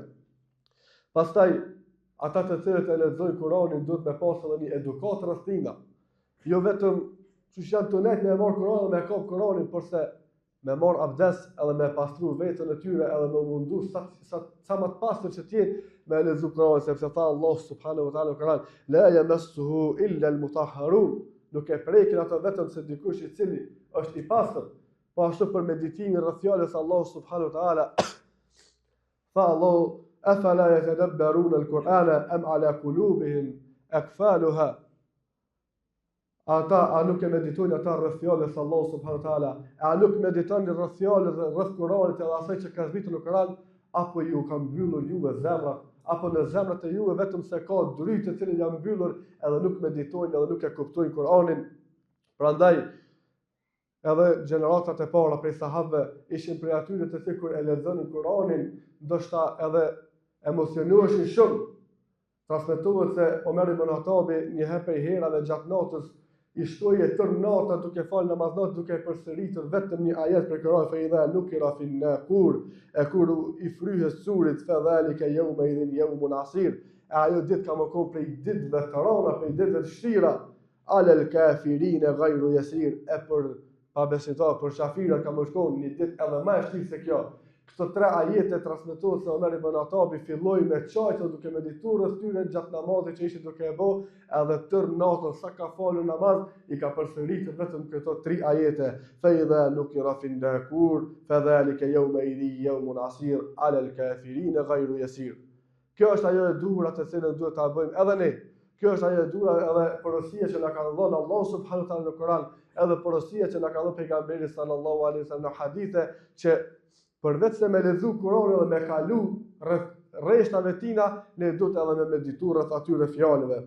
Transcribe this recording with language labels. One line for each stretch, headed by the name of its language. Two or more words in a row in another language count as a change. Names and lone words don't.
Albanian: Pastaj ata të cilët e lexojnë Kur'anin duhet me pas edhe një edukat rreth tina. Jo vetëm çush janë tonet me marr Kur'anin dhe me kap Kur'anin, por se me marr abdes edhe me pastru veten e tyre edhe me mundu sa më të pastër që të jetë me lexu Kur'anin, sepse tha
Arabic: الله سبحانه وتعالى
Albanian: në Kur'an,
Arabic: لا يمسه إلا المطهرون.
Albanian: Nuk e prekin ato vetëm se dikush i cili është i pastër. Po ashtu për meditimin rreth fjalës
Arabic: الله سبحانه وتعالى فالله أفلا يتدبرون القرآن أم على قلوبهم أقفالها.
Albanian: A nuk e meditojnë ata rreth fjalës
Arabic: الله سبحانه وتعالى,
Albanian: a nuk meditojnë rreth fjalës rreth Kur'anit edhe asaj që ka zbritur në Kur'an, apo ju ka mbyllur juve zemrat, apo në zemrat e juve vetëm se ka drytë të cilën janë mbyllur edhe nuk meditojnë edhe nuk e kuptojnë Kur'anin. Prandaj edhe gjeneratat e para prej sahabëve ishin prej atyre të cilët kur e lexonin Kur'anin, ndoshta edhe emocionueshin shumë. Transmetohet se Omer ibn Khattabi një herë prej herave gjatë natës i shtoje tërë nata duke falë namaz natë, duke përsëritur vetëm një ajet për Kur'an,
Arabic: فإذا نقر في الناقور,
Albanian: e kur i fryhet surit
Arabic: فذلك يومئذ يوم عسير.
Albanian: Ajo ditë ka më kon prej ditëve të rëna, prej ditëve të vështira,
Arabic: على الكافرين غير يسير,
Albanian: e për pabesimtar, për kafira ka më shkon një ditë edhe më e vështirë se kjo. Këto tre ajete transmetohet se Omer ibn Khattabi filloi me çajtë duke medituar rreth tyre gjatë namazit që ishte duke e bë, edhe tërë natën sa ka falur namaz i ka përsëritur vetëm këto tre ajete.
Arabic: فإذا نقر في الناقور فذلك يومئذ يوم عسير على الكافرين غير يسير.
Albanian: Kjo është ajo e duhur atë që duhet ta bëjmë edhe ne. Kjo është ajo e duhur edhe porosia që na ka dhënë
Arabic: الله سبحانه وتعالى
Albanian: në Kur'an, edhe porosia që na ka dhënë pejgamberi
Arabic: صلى الله عليه وسلم
Albanian: në hadithe që përveç se me lexu Kur'anin dhe me kalu rreth rreshtave tina, ne duhet edhe me medituar rreth atyre fjalëve.